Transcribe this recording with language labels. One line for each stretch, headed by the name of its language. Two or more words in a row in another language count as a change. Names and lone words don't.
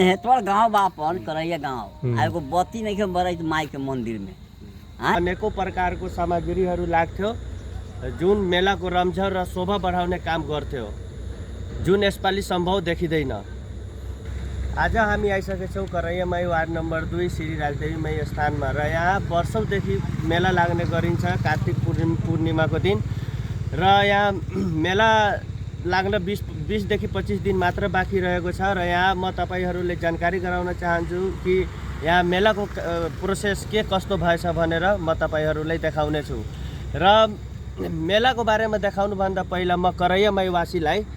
Bhojpuri: हेतवाड़ गांव बापन करैया गांव एगो बत्ती नहीं बरत माई के मंदिर में
Nepali: अनेकों प्रकारको सामग्रीहरू लाग्थ्यो जुन मेलाको रमझम र शोभा बढाउने काम गर्थ्यो जुन यसपालि सम्भव देखिँदैन। आज हामी आइसकेका छौँ करैया माई वार्ड नम्बर 2 श्री राजदेवी माई स्थानमा र यहाँ वर्षौंदेखि मेला लाग्ने गरिन्छ कार्तिक पूर्णिमाको दिन र यहाँ मेला लाग्न 20 देखि 25 दिन मात्र बाँकी रहेको छ र यहाँ म तपाईहरुले जानकारी गराउन चाहन्छु कि यहाँ मेलाको प्रोसेस के कस्तो भएछ भनेर म तपाईहरुलाई देखाउने छु र मेलाको बारेमा देखाउनु भन्दा पहिला म करैया माईवासीलाई